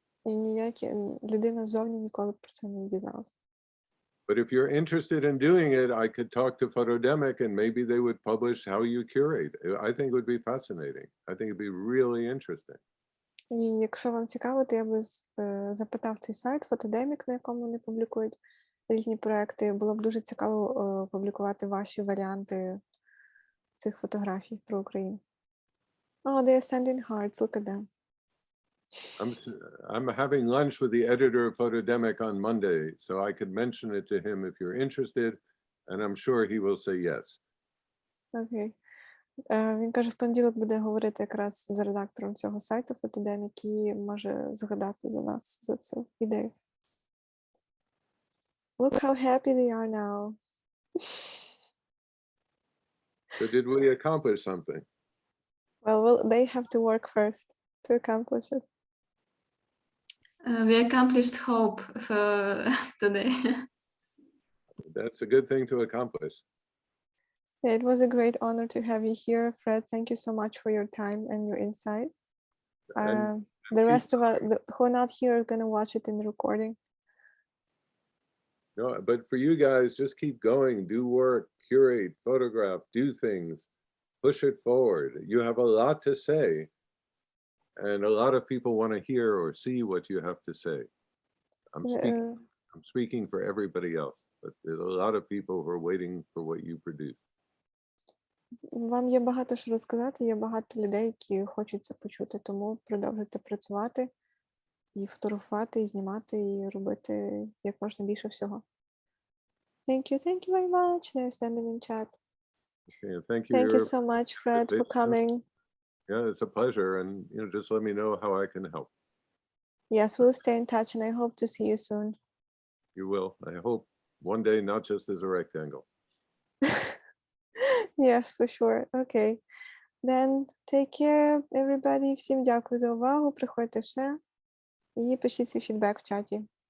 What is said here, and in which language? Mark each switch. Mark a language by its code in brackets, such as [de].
[uk] І ніякі людина ззовні ніколи про це не дізналася. [en] But if you're interested in doing it, I could talk to Photodemic and maybe they would publish how you curate. I think it would be fascinating. I think it'd be really interesting. [uk] І якщо вам цікаво, то я би запитав цей сайт Фотодемік, на якому вони публікують різні проекти. Було б дуже цікаво публікувати ваші варіанти цих фотографій про Україну. [en] Oh, they are sending hearts. Look at them. I'm having lunch with the editor of Photodemic on Monday, so I could mention it to him if you're interested, and I'm sure he will say yes. [uk] Окей. Він каже, в понеділок буде говорити якраз з редактором цього сайту Photodemic і може згадати за нас, за цю ідею. [en] Look how happy they are now. So did we accomplish something? Well, they have to work first to accomplish it. We accomplished hope for today. That's a good thing to accomplish. Yeah, it was a great honor to have you here, Fred. Thank you so much for your time and your insight. The rest of us who are not here are going to watch it in the recording. No, but for you guys, just keep going, do work, curate, photograph, do things. push it forward. You have a lot to say, and a lot of people want to hear or see what you have to say. I'm speaking for everybody else, but there's a lot of people who are waiting for what you produce. [uk] Вам є багато що розказати, є багато людей, які хочуть це почути, тому продовжуйте працювати і фотографувати, і знімати, і робити як можна більше всього. [en] Thank you very much. They're sending in chat. Okay, thank you. Thank you so much, Fred, for coming. Yeah, it's a pleasure, and just let me know how I can help. Yes, we'll stay in touch, and I hope to see you soon. You will. I hope one day, not just as a rectangle. Yes, for sure. Okay. Then take care, everybody. [uk] Всім дякую за увагу. Приходьте ще і пишіть свій фідбек в чаті.